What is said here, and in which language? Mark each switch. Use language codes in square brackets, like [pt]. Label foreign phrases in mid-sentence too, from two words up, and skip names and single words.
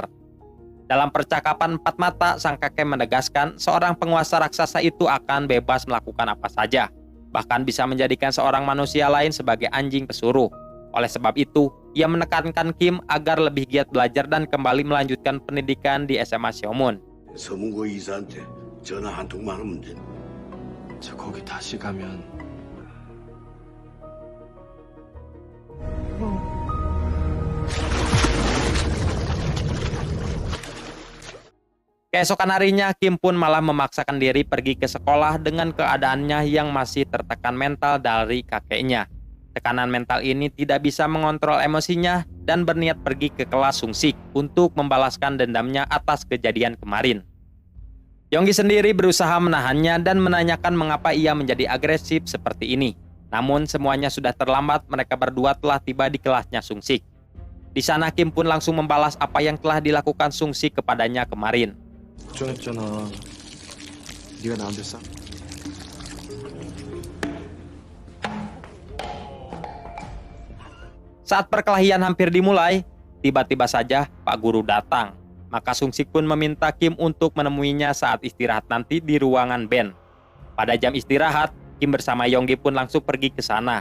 [id] Dalam percakapan empat mata, sang kakek menegaskan seorang penguasa raksasa itu akan bebas melakukan apa saja, bahkan bisa menjadikan seorang manusia lain sebagai anjing pesuruh. Oleh sebab itu, ia menekankan Kim agar lebih giat belajar dan kembali melanjutkan pendidikan di SMA Seongmun. [ko] 서문고 이사한테 전화 한 통만 하면 돼. 저 거기 다시 가면 [id] Keesokan harinya, Kim pun malah memaksakan diri pergi ke sekolah dengan keadaannya yang masih tertekan mental dari kakeknya. Tekanan mental ini tidak bisa mengontrol emosinya dan berniat pergi ke kelas Sung-sik untuk membalaskan dendamnya atas kejadian kemarin. Yonggi sendiri berusaha menahannya dan menanyakan mengapa ia menjadi agresif seperti ini. Namun semuanya sudah terlambat, mereka berdua telah tiba di kelasnya Sung-sik. Di sana Kim pun langsung membalas apa yang telah dilakukan Sung-sik kepadanya kemarin. [ko] 걱정했잖아. 네가 나한테 싸. [id] Saat perkelahian hampir dimulai, tiba-tiba saja Pak Guru datang. Maka Sung-sik pun meminta Kim untuk menemuinya saat istirahat nanti di ruangan band. Pada jam istirahat, Kim bersama Yonggi pun langsung pergi ke sana.